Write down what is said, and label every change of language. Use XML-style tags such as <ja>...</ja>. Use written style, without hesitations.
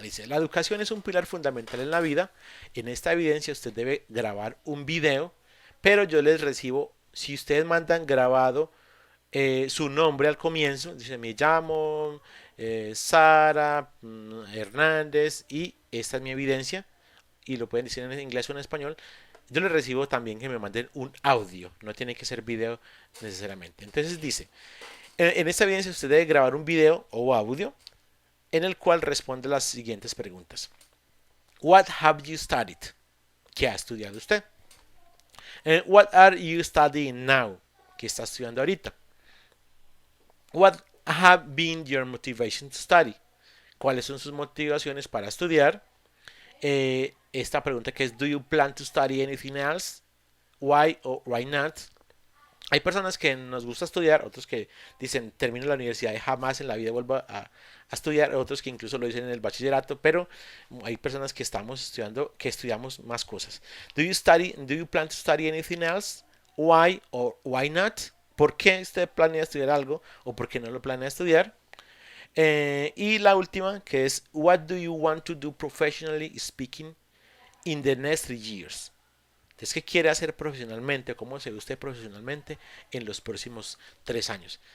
<es>Dice, la educación es un pilar fundamental en la vida. En esta evidencia usted debe grabar un video, pero yo les recibo, si ustedes mandan grabado su nombre al comienzo, dice, me llamo Sara Hernández y esta es mi evidencia, y lo pueden decir en inglés o en español. Yo les recibo también que me manden un audio, no tiene que ser video necesariamente. Entonces dice, en esta evidencia usted debe grabar un video o audio en el cual responde las siguientes preguntas.</es> <en>What have you studied?</en> <es>¿Qué ha estudiado usted?</es> <en>What are you studying now?</en> <es>¿Qué está estudiando ahorita?</es> <en>What have been your motivation to study?</en> <es>¿Cuáles son sus motivaciones para estudiar? Esta pregunta que es</es> <en>Do you plan to study anything else? Why or why not?</en> <es>Hay personas que nos gusta estudiar, otros que dicen termino la universidad y jamás en la vida vuelvo a estudiar, otros que incluso lo dicen en el bachillerato, pero hay personas que estamos estudiando, que estudiamos más cosas.</es> <en>Do you plan to study anything else? Why or why not?</en> <es>¿Por qué usted planea estudiar algo o por qué no lo planea estudiar? Y la última que es</es> <en>What do you want to do professionally speaking in the next 3 years?</en> <es>Entonces, ¿qué quiere hacer profesionalmente? ¿Cómo se ve usted profesionalmente en los próximos 3 años?</es>